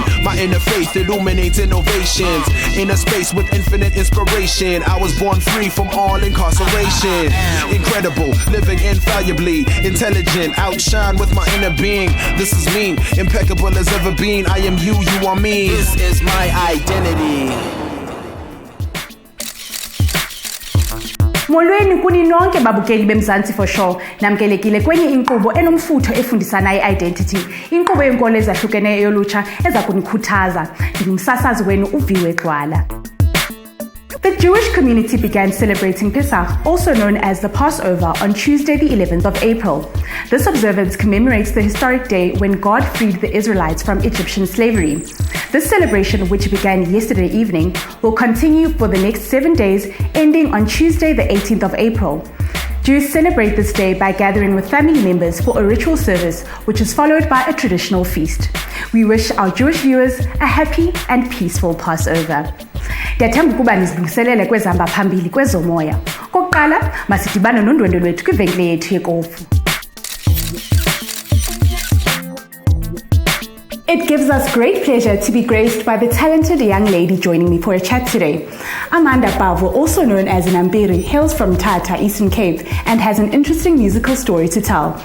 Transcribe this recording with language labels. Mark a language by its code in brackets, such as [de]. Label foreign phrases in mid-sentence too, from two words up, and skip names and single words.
[en] My inner faith illuminates innovations. In a space with infinite inspiration, I was born free from all incarceration. Incredible, living infallibly, intelligent, outshine with my inner being. This is me, impeccable as ever been. I am you, you are me. This is my identity. [xh] Molweni kuni nonke babukeli beMzansi [en] for show. [xh] Namkelekile kwenye inkqubo enomfutho efundisana i-identity. Inkqubo yenkolo ezahlukeneyo yolutsha eza kunikhuthaza. Ndingumsasazi wenu uViwe Gwala. [en] The Jewish community began celebrating Pesach, also known as the Passover, on Tuesday the 11th of April. This observance commemorates the historic day when God freed the Israelites from Egyptian slavery. This celebration, which began yesterday evening, will continue for the next 7 days, ending on Tuesday the 18th of April. Jews celebrate this day by gathering with family members for a ritual service, which is followed by a traditional feast. We wish our Jewish viewers a happy and peaceful Passover. [xh] Ndiyathemba ukuba nizilungiselele kwezihamba phambili kwezomoya. Kokuqala, masidibane nondwendwe lwethu kwivenkile yethu yekofu. [en] It gives us great pleasure to be graced by the talented young lady joining me for a chat today. Amanda Bavu, also known as Nampiri, hails from Tata, Eastern Cape, and has an interesting musical story to tell.